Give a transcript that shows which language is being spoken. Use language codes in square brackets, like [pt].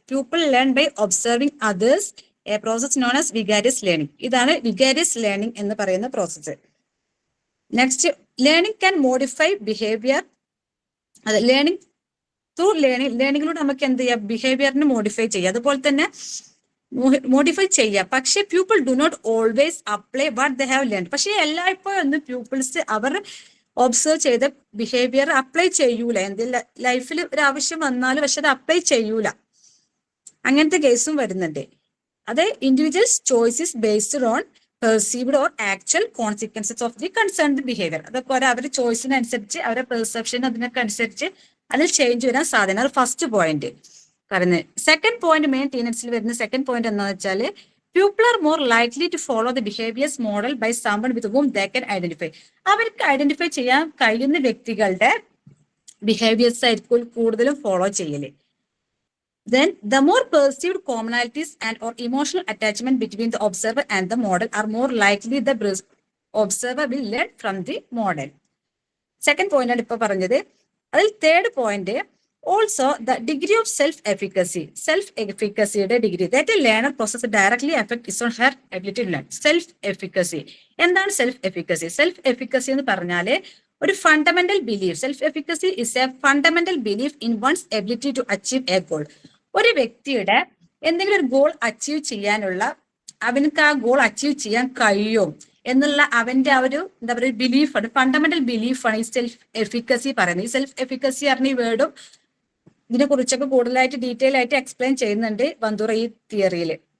[en] People learn by observing others, a process known as vicarious learning. [ml] ഇതാണ് vicarious learning എന്ന് പറയുന്ന process. [en] Next, learning can modify behaviour. [ml] അത് learning through ലേണിങ്ങിലൂടെ നമുക്ക് എന്ത് ചെയ്യാം? ബിഹേവിയറിനെ മോഡിഫൈ ചെയ്യാം. അതുപോലെ തന്നെ മോഡിഫൈ ചെയ്യാം. [en] പക്ഷെ pupil do not always apply what they have learned. [ml] പക്ഷെ എല്ലായ്പ്പോഴും ഒന്നും pupils അവർ ഒബ്സർവ് ചെയ്ത ബിഹേവിയർ അപ്ലൈ ചെയ്യൂല. എന്തെങ്കിലും ലൈഫിൽ ഒരു ആവശ്യം വന്നാലും പക്ഷെ അത് അപ്ലൈ ചെയ്യൂല. അങ്ങനത്തെ കേസും വരുന്നുണ്ട്. അത് [en] Individuals choices based on perceived or actual consequences of the concerned behaviour. [ml] അതൊക്കെ അവരുടെ ചോയ്സിനനുസരിച്ച് അവരുടെ പെർസെപ്ഷൻ അതിനൊക്കെ അനുസരിച്ച് അതിൽ ചേഞ്ച് വരാൻ സാധ്യത. അത് ഫസ്റ്റ് പോയിന്റ് പറയുന്നത്. സെക്കൻഡ് പോയിന്റ് മെയിൻ ടീനറ്റ്സിൽ വരുന്ന സെക്കൻഡ് പോയിന്റ് എന്താണെന്ന് വെച്ചാൽ [en] pupil are more likely to follow the behaviors model by someone with whom they can identify. [ml] അവർക്ക് ഐഡന്റിഫൈ ചെയ്യാൻ കഴിയുന്ന വ്യക്തികളുടെ ബിഹേവിയേഴ്സ് ആയിരിക്കും കൂടുതലും ഫോളോ ചെയ്യല്. [en] Then the more perceived commonalities and or emotional attachment between the observer and the model are more likely the observer will learn from the model. [ml] Second point ആണ് ഇപ്പൊ പറഞ്ഞത്. [en] അതിൽ third point also the degree of self-efficacy യുടെ degree that a learner process directly affect is on her ability to learn. [ml] Self-efficacy എന്താണ് self-efficacy എന്ന് പറഞ്ഞാല് ഒരു fundamental belief. [en] Self-efficacy is a fundamental belief in one's ability to achieve a goal. [ml] ഒരു വ്യക്തിയുടെ എന്തെങ്കിലും ഒരു goal achieve ചെയ്യാനുള്ള അവനക്ക് ആ ഗോൾ അച്ചീവ് ചെയ്യാൻ കഴിയും എന്നുള്ള അവന്റെ ആ ഒരു എന്താ പറയുക ബിലീഫാണ്, ഫണ്ടമെന്റൽ ബിലീഫാണ് ഈ സെൽഫ് എഫിക്കസി പറയുന്നത്. ഈ സെൽഫ് എഫിക്കസി പറഞ്ഞ ഈ വേർഡും ഇതിനെ കുറിച്ചൊക്കെ കൂടുതലായിട്ട് ഡീറ്റെയിൽ ആയിട്ട് എക്സ്പ്ലെയിൻ ചെയ്യുന്നുണ്ട് ബന്ദുറ ഈ തിയറിയിൽ.